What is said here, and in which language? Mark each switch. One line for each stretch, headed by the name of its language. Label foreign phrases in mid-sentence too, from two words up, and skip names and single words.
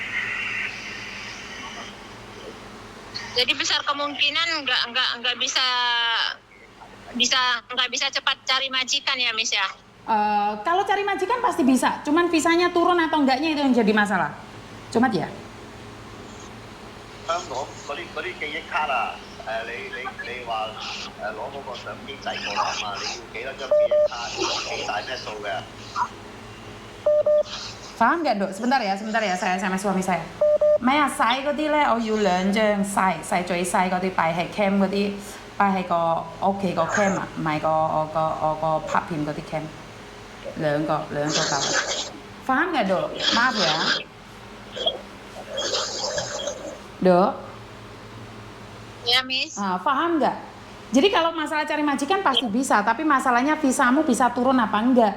Indonesian: Jadi besar kemungkinan nggak bisa cepat cari majikan ya, Miss ya. Kalau cari majikan pasti bisa, cuman visanya turun atau enggaknya itu yang jadi masalah. Cuma ya.
Cantonese: 香港嗰啲記憶卡啊，你話攞嗰個相機仔過嚟啊嘛，你要幾多張記憶卡，幾大咩數嘅
Indonesian: ？Paham nggak, Dok? Sebentar ya, saya SMS suami saya.
Cantonese: 咩啊，洗嗰啲咧，我要2張細最細嗰啲擺喺 cam 嗰啲，擺喺個屋企個 cam 啊，唔係我個拍片嗰啲 cam，兩個夠。
Indonesian: Paham nggak, Dok? Maaf ya. Dok, Ya, Miss. paham nggak? Jadi kalau masalah cari majikan pasti bisa, tapi masalahnya visamu bisa turun apa enggak?